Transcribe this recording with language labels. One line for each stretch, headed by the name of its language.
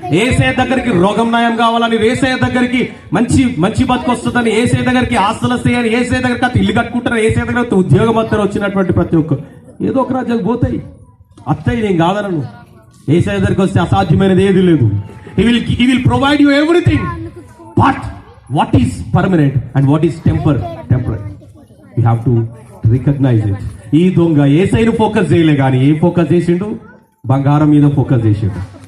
Telugu: ఏసే దగ్గరికి రోగం నయం కావాలని, ఏసే దగ్గరికి మంచి బతుకు వస్తుందని, ఏసే దగ్గరికి ఆస్తులు వస్తాయని, ఏసే దగ్గరికి ఇల్లు కట్టుకుంటారని, ఏసే దగ్గర ఉద్యోగం వస్తారు వచ్చినటువంటి ప్రతి ఒక్క ఏదో ఒక రాజ్యాలు పోతాయి. అత్తయ్య నేను కాదనను. ఏసే దగ్గరికి వస్తే అసాధ్యమైనది ఏది లేదు.
English: He will provide you everything. But what is permanent and what is temporary? You have to recognize it.
Telugu: ఈ దొంగ ఏసైను ఫోకస్ చేయలే కానీ ఏం ఫోకస్ చేసిండు? బంగారం మీద ఫోకస్ చేసిండు.